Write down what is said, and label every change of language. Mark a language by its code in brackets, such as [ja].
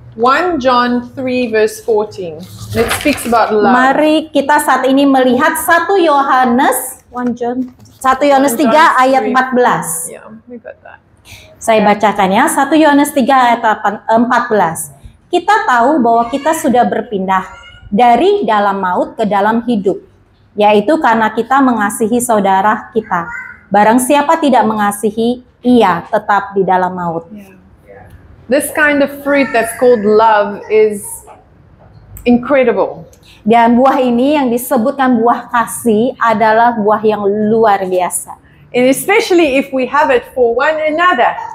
[en] 1 John 3 verse 14. It speaks about love. [id] Mari kita saat ini melihat 1 Yohanes 1 Yohanes 3 ayat 14. [en] Yeah, we got that. [id] Saya bacakan ya, 1 Yohanes 3 ayat 14. Kita tahu bahwa kita sudah berpindah dari dalam maut ke dalam hidup, yaitu karena kita mengasihi saudara kita. Barang siapa tidak mengasihi, ia tetap di dalam maut. [en] Yeah. This kind of fruit that's called love is incredible. [id] Dan buah ini yang disebutkan buah kasih adalah buah yang luar biasa. [en] And especially if we have it for one another.